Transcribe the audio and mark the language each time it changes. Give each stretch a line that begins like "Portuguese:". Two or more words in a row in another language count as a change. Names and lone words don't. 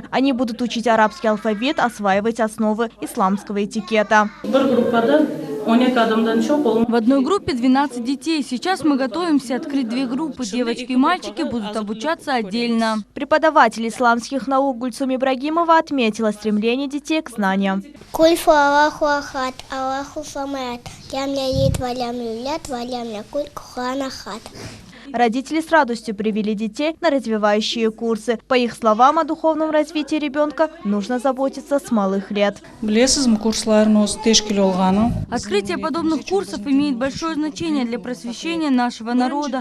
Russian: Они будут учить арабский алфавит, осваивать основы исламского этикета. В одной группе 12 детей. Сейчас мы готовимся открыть 2 группы. Девочки и мальчики будут обучаться отдельно. Преподаватель исламских наук Гульсум Ибрагимова отметила стремление детей к знаниям.
Arabic: قل هو الله أحد، الله الصمد، لم يلد، ولم يولد، ولم يكن، كفوا أحد.
Russian: Родители с радостью привели детей на развивающие курсы. По их словам, о духовном развитии ребенка нужно заботиться с малых лет. Открытие подобных курсов имеет большое значение для просвещения нашего народа.